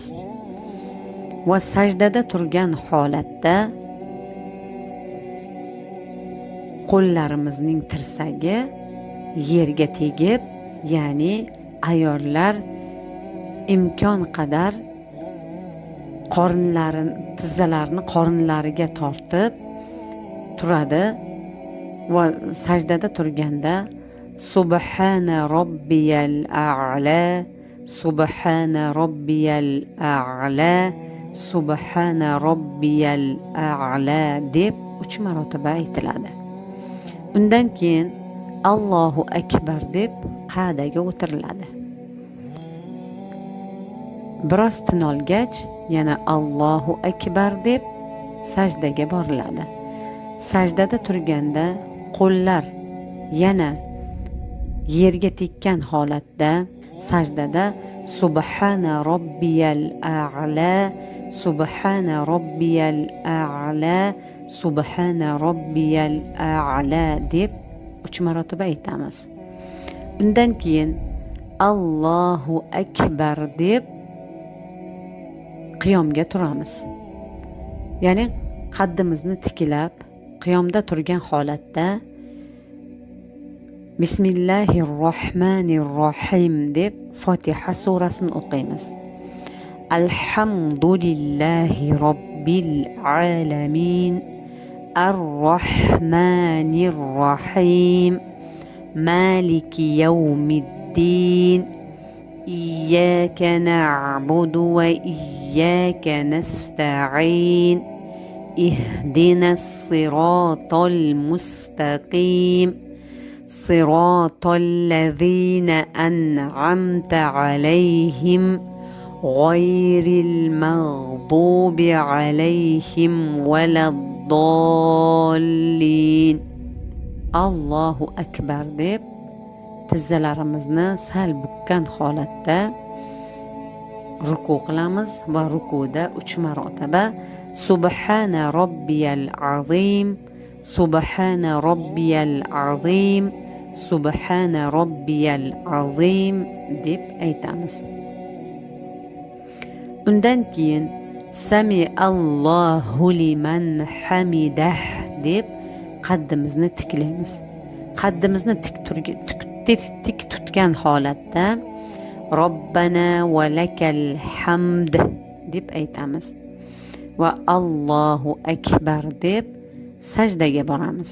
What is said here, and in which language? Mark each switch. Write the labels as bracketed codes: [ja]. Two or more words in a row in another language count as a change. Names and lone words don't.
[uz] Va sajdada turgan holatda qo'llarimizning tirsagi yerga tegib, ya'ni ayollar imkon qadar tizzalarini qornlariga tortib turadi va sajdada turganda [ar] سبحان ربي الأعلى، سبحان ربي الأعلى، سبحان ربي الأعلى [uz] deb 3 marotaba aytiladi. Undan keyin [ar] الله أكبر [uz] deb qa'daga o'tiriladi. Biroz tin olgach yana [ar] الله أكبر [uz] deb sajdaga boriladi. Sajdada turganda qo'llar yana yerga tekkan holatda sajdada [ar] سبحان ربي الأعلى، سبحان ربي الأعلى، سبحان ربي الأعلى [uz] deb 3 marotaba aytamiz. Undan keyin [ar] الله أكبر [uz] deb qiyomga turamiz. Ya'ni qaddimizni tiklab qiyomda turgan holatda Bismillahirrohmanirrohim deb Fotiha surasini o'qiymiz. [ar] الحمد لله رب العالمين، الرحمن الرحيم، مالك يوم الدين، إياك نعبد وإياك نستعين، اهدنا الصراط المستقيم، صراط الذين أنعمت عليهم، غير المغضوب عليهم ولا الضالين. الله أكبر [uz] deb tizzalarimizni sal bukkan holatda ruku qilamiz va rukuda 3 marotaba [ar] سبحان ربي العظيم، سبحان ربي العظيم، سبحان ربي العظيم [uz] deb aytamiz. Undan keyin [ar] سمع الله لمن حمده [uz] deb qaddimizni tiklaymiz. Qaddimizni tik tutgan holatda [ar] ربنا ولك الحمد [uz] deb aytamiz va [ar] الله أكبر [uz] deb sajdaga boramiz.